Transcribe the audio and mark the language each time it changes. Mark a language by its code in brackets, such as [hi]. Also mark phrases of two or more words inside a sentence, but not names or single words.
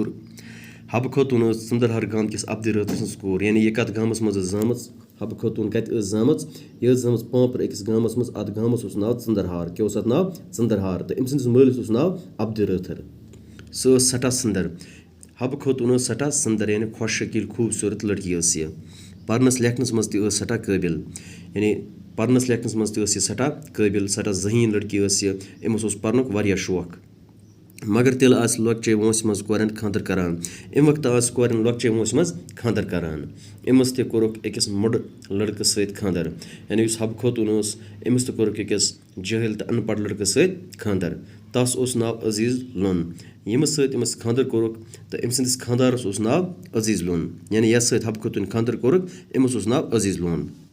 [ks] हब खातून संदरहर गाम किस अब्दि रतर सज कूर यानी यह कत गामस मज जाम हब खातून कत जाम यह जाम पांपर अकिस गामस मज अत गामस नाव चंदरहार क्या अत नाव चंदरहार तो अम सदस मालिस नाव अब्दि रतर सठा संदर। हब खातून सठा संदर यानी खुश शकील खूबसूरत लड़की यह परनस लेखनस मज सठा काबिल यानी परनस लेखनस मज सठा काबिल सठा जहीन लड़की अमस परनुक वारिया शौक। मगर तेल लॉकचे वोंस मज कोरन खांदर करान अम वक्त कोरन लॉकचे वोंस मज खांदर करान अमस ते कोरुक अकिस मुड लड़के सत खांदर यानी हब खातून अमस ते कोरुक अकिस जाहिल तो अनपढ़ लड़के सत खांदर तस नाव अजीज लोन यमस सत अमस खांदर कोरुक तो अम सदस खानदारस नाव अजीज लोन यानी यस सत हब खातून खांदर कोरुक अमस नाव अजीज लोन।